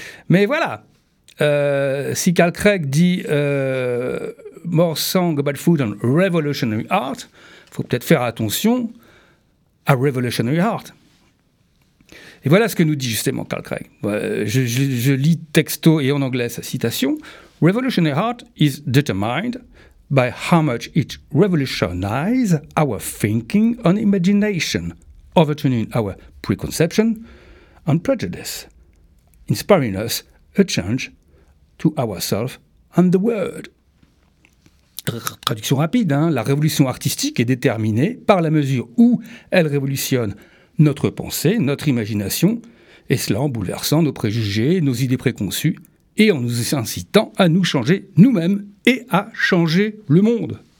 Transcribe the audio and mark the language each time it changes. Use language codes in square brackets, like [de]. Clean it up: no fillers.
[fr] Mais voilà, si Carl Craig dit More Song About Food and Revolutionary Art, il faut peut-être faire attention à Revolutionary Art. Et voilà ce que nous dit justement Carl Craig. Je lis texto et en anglais sa citation. [en] Revolutionary art is determined by how much it revolutionizes our thinking and imagination, overturning our preconception and prejudice, inspiring us a change to ourselves and the world. [fr] Traduction rapide, hein, la révolution artistique est déterminée par la mesure où elle révolutionne notre pensée, notre imagination, et cela en bouleversant nos préjugés, nos idées préconçues, et en nous incitant à nous changer nous-mêmes et à changer le monde.